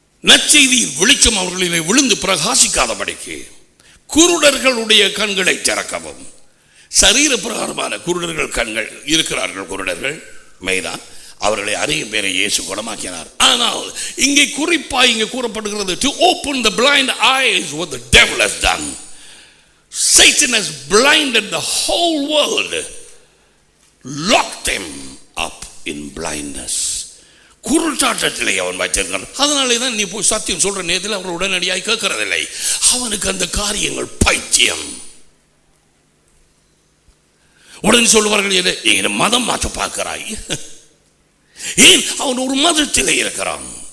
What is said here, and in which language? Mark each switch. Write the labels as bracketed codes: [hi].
[ta] நற்செய்தியில் வெளிச்சம் அவர்களிலே விழுந்து பிரகாசிக்காதபடிக்கு குருடர்களுடைய கண்களை திறக்கவும். சரீர பிரகாரமான குருடர்கள் கண்கள் இருக்கிறார்கள். குருடர்கள் மெய்தான், அவர்களை அறியும் பேரை இயேசு குணமாக்கினார். ஆனால் இங்கே குறிப்பாக இங்கே கூறப்படுகிறது, [en] to open the blind eyes what the devil has done. Satan has blinded the whole world, locked them up in blindness. [ta] குருட்டாட்டத்திலே அவன் வைத்திருக்கிறான். அதனாலே தான் நீ போய் சத்தியம் சொல்ற நேரத்தில் அவர் உடனடியாக கேட்கறதில்லை. அவனுக்கு அந்த காரியங்கள் பைத்தியம். உடனே சொல்லுவார்கள், என்ன மதம் மாற்ற பார்க்கிறாய்? ஏன் அவன் ஒரு மதத்திலே இருக்கிறான்?